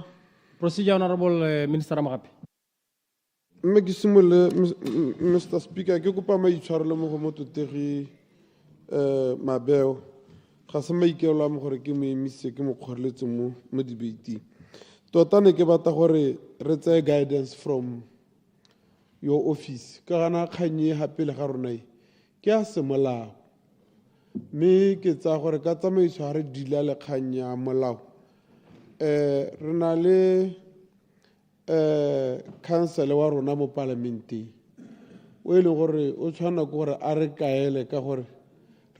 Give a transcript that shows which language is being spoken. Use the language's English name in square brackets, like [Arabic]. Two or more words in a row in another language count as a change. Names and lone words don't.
[English] Procedure, Honorable Minister Ramagapi. [Tswana] Mme ke simolole, Mr. Speaker, ke kopa maitshwarelo mo go mototegi Mabeo. Ga se maikelo a mo gore ke mo emise ke mo kgoreletse mo debate. Tota ne ke batla gore re tseye [English] guidance from your office. [Tswana] Ka gana kganye hape le ga rona ke a semolao. Mme ke tsa gore ka tsamaiso ga re dila le kgang ya molao. Re na le council wa rona mo parlamenteng o e leng gore o tshwana ke gore a re kaele ka gore re